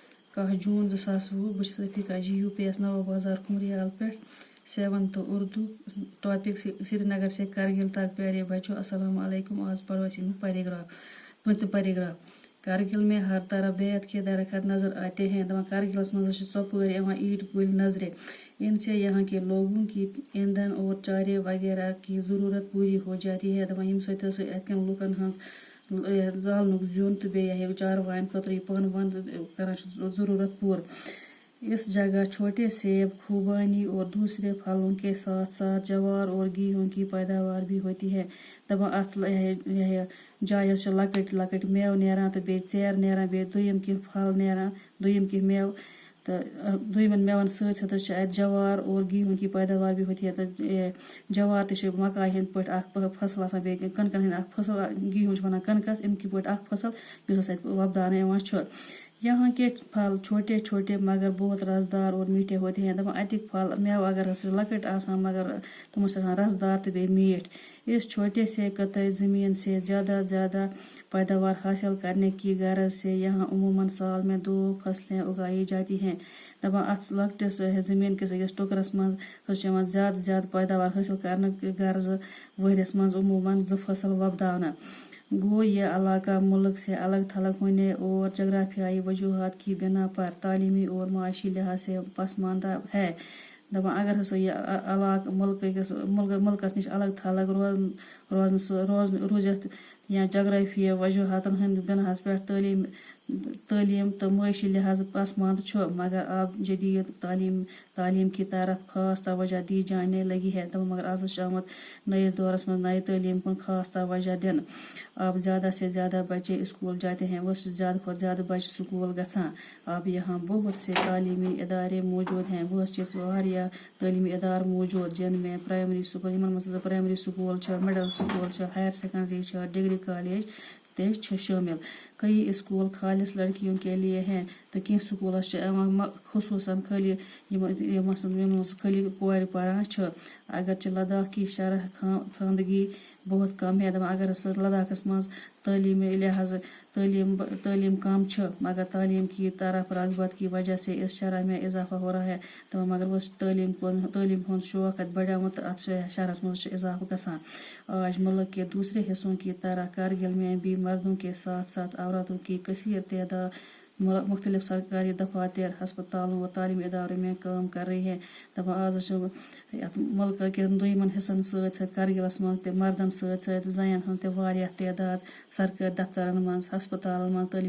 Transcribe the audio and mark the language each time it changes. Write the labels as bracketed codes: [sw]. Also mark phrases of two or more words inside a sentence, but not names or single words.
[ks] 10 جوٗن 2020 بہٕ چھَس رفیقہ جی UPS nawabazar کھمریال پٮ۪ٹھ 7th اردو ٹاپک [ur] سری نگر سے کرگل تک پیارے بچوں السلام علیکم. آج پڑھو اس میں پیراگراف. کرگل میں ہر طرف بیت کے درخت نظر آتے ہیں. [ks] کرگلس مز ژۄپٲرۍ یِوان ایٖٹ کُلۍ نظرِ. [ur] ان سے یہاں کے لوگوں کی ایندھن اور چارے وغیرہ کی ضرورت پوری ہو جاتی ہے. [ks] ییٚمہِ سۭتۍ اتکٮ۪ن لُکن ہٕنٛز زالنُک زیُن تہٕ بیٚیہِ چاروایَن خٲطرٕ یہِ پن ون کران چھِ ضرورت پوٗرٕ. [ur] اس جگہ چھوٹے سیب خوبانی اور دوسرے پھلوں کے ساتھ ساتھ جوار اور گیہوں کی پیداوار بھی ہوتی ہے. [ks] ات جایہِ چھِ لۄکٕٹۍ لۄکٕٹۍ میوٕ نیران تہٕ بیٚیہِ ژیرٕ نیران بیٚیہِ دوٚیِم کینٛہہ پھل نیران دوٚیِم کینٛہہ میوٕ تہٕ دوٚیمٮ۪ن میوَن سۭتۍ سۭتۍ چھِ اَتہِ [ur] جوار اور گیہوں کی پیداوار بھی ہوتی ہے. [ks] تہٕ جوار تہِ چھِ مکایہِ ہِنٛدۍ پٲٹھۍ اکھ فصل آسان بیٚیہِ کٕنکن ہٕنٛدۍ اکھ فصل گیہوں چھِ وَنان کٕنکس اَمہِ کہِ پٲٹھۍ اکھ فصل یُس اَسہِ اَتہِ وۄپداونہٕ یِوان چھُ. [ur] یہاں کے پھل چھوٹے چھوٹے مگر بہت رسدار اور میٹھے ہوتے ہیں. [ks] اتِکۍ پھل میوٕ اگر ہسا چھِ لۄکٕٹۍ آسان مگر تِمن چھِ آسان رسدار تہٕ بیٚیہِ میٖٹھۍ. [ur] اس چھوٹے سے قطعے زمین سے زیادہ پیداوار حاصل کرنے کی غرض سے یہاں عموماً سال میں 2 فصلیں اگائی جاتی ہیں. [ks] اتھ لۄکٹِس زٔمیٖن کِس أکِس ٹُکرس منٛز چھِ یِوان زیادٕ پیداوار حٲصِل کرنہٕ غرضہٕ ؤریَس منٛز عموٗماً 2 فصل وۄپداونہٕ. [ur] گو یہ علاقہ ملک سے الگ تھلگ ہونے اور جغرافیائی وجوہات کی بنا پر تعلیمی اور معاشی لحاظ سے پسماندہ ہے. [ks] اگر ہسا یہ علاقہٕ ملکس نش الگ تھلگ روزتھ یا جغرافیہ وجوہاتن ہند بناہس پٮ۪ٹھ تعلیم تو معاشی لحاظ پسماند چھُ [ur] مگر اب جدید تعلیم کی طرف خاص توجہ دی جانے لگی ہے. [ks] مگر آز چھُ آمُت نئیس دورس منٛز نئے تعلیم کُن خاص توجہ دِنہٕ. [ur] اب زیادہ سے زیادہ بچے اسکول جاتے ہیں. [ks] وہ زیادہ کھۄتہٕ زیادہ بچہ سکول گژھان. [ur] اب یہاں بہت سے تعلیمی ادارے موجود ہیں. [ks] بہت چھِ واریاہ تعلیمی ادارٕ موجود [ur] جن میں پرائمری سکول [ks] یِمن منٛز پرائمری سکول چھِ مڈل سکول چھِ ہائر سیکنڈری چھِ ڈگری کالج تہِ چھِ شٲمل. [ur] کئی اسکول خالص لڑکیوں کے لیے ہیں [ks] تو کینٛہہ سکولس چھِ یِوان خصوٗصاً خٲلی یِمن منٛز خٲلی کورِ پران چھِ. [ur] اگرچہ لداخ کی شرح خواندگی بہت کم ہے. [ks] اگر ہسا لداخس منٛز تعلیمی لحاظ تعلیم کم چھِ [ur] مگر تعلیم کی طرف رغبت کی وجہ سے اس شرح میں اضافہ ہو رہا ہے. [ks] مگر وہ تعلیم ہُنٛد شوق اتہِ بڑیومُت تہٕ اتھ شہرس منٛز چھُ اضافہٕ گژھان. [ur] آج ملک کے دوسرے حصوں کی طرح کرگل میں بھی مردوں کے ساتھ ساتھ عورتوں کی کثیر تعداد مختلف سرکاری دفاتر ہسپتالوں و تعلیمی اداروں میں کام کر رہی ہے. [ks] آز چھُ یتھ ملکہٕ کٮ۪ن دوٚیمن حصن سۭتۍ سۭتۍ کرگلس منٛز تہِ مردن سۭتۍ سۭتۍ زنٮ۪ن ہٕنٛز تہِ واریاہ تعداد سرکٲرۍ دفترن منٛز ہسپتالن منٛز تعلیٖمی